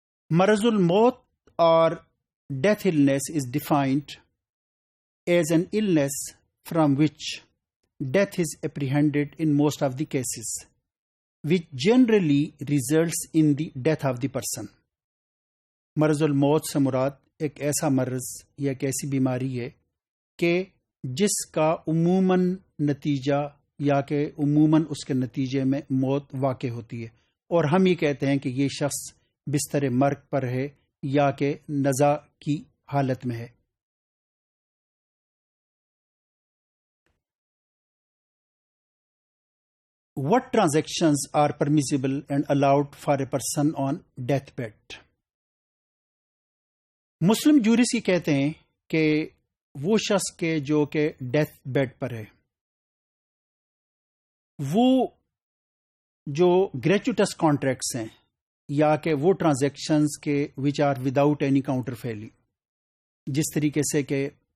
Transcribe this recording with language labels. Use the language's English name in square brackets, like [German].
[English] Marazul maut or death illness is defined as an illness from which death is apprehended in most of the cases, which generally results in the death of the person. [Urdu] مرض الموت سے مراد ایک ایسا مرض یا ایک ایسی بیماری ہے کہ جس کا عموماً نتیجہ یا کہ عموماً اس کے نتیجے میں موت واقع ہوتی ہے، اور ہم یہ کہتے ہیں کہ یہ شخص بستر مرگ پر ہے یا کہ نزا کی حالت میں ہے. [English] What transactions are permissible and allowed for a person on deathbed? [Urdu] مسلم جورس یہ کہتے ہیں کہ وہ شخص کے جو کہ ڈیتھ بیڈ پر ہے، وہ جو گریچوٹس کانٹریکٹس ہیں یا کہ وہ ٹرانزیکشنز کے [English] which are without any counter فیلی، [Urdu] جس طریقے سے کہ